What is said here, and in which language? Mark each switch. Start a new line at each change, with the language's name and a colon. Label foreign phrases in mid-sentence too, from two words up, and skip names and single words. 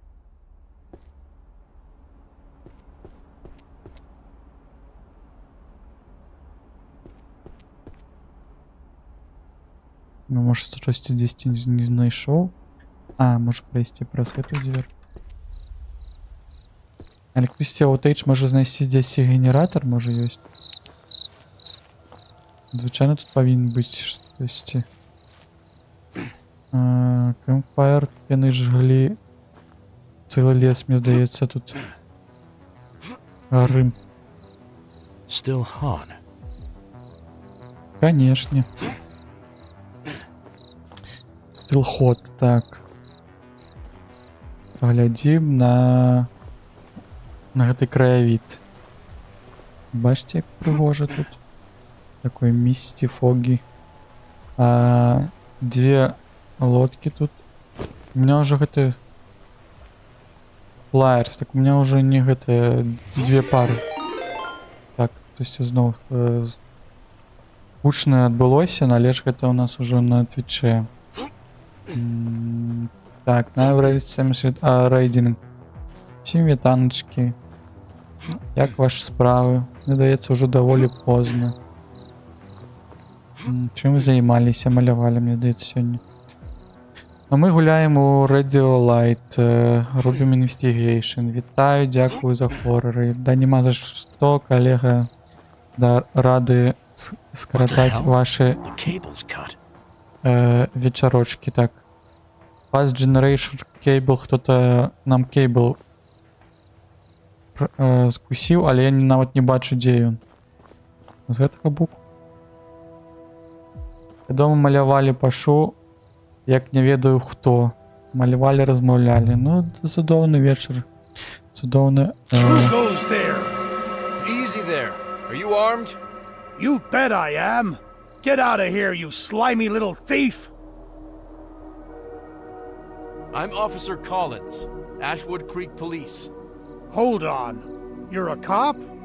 Belarusian: Ну, может, штосьці дзесьці не знайшоў? А, можа прайсці праз гэту дзвер.
English: Electricity outage
Belarusian: можа знайсці дзесьці генератор, можа ёсць. Звычайна тут павінен быць штосьці. Campfire, яны жглі цэлы лес, мне здаецца, тут рым.
English: Still hot. Канешне. Still hot,
Belarusian: так. Паглядзім на гэты краявід. Бачите, як прыгожа тут. Такой
English: misty, foggy.
Russian: Две лодки тут. У меня уже гэты флайерс, так у меня уже не гэты две пары.
Belarusian: Так,
Russian: то есть
Belarusian: зноў гучна адбылося, але ж гэта у нас уже на твіче. Так, на рейдинг.
Ukrainian: Всім вітаночки. Як ваші справи?
Belarusian: Мне здаецца, уже даволі позна. Чым вы займаліся, малявалі, мне здаецца, сёння. А мы гуляем у Radio Light, робім investigation. Вітаю, дзякую за хорроры. Да нема за што, калега, да рады скаратаць ваши
English: The cable's cut.
Belarusian: вечарочки. Так.
English: Fast Generation Cable,
Belarusian: хто-то нам кейбл скусіў, але я нават не бачу, дзе ён. З гэтага боку. Дома малявалі пашу, як не ведаю хто. Малявалі, размаўлялі. Ну, цудоўны вечар. Цудоўны...
English: Who goes there? Easy there. Are you armed? You bet I am. Get out of here, you slimy little thief. I'm Officer Collins, Ashwood Creek Police. Hold on. You're a cop?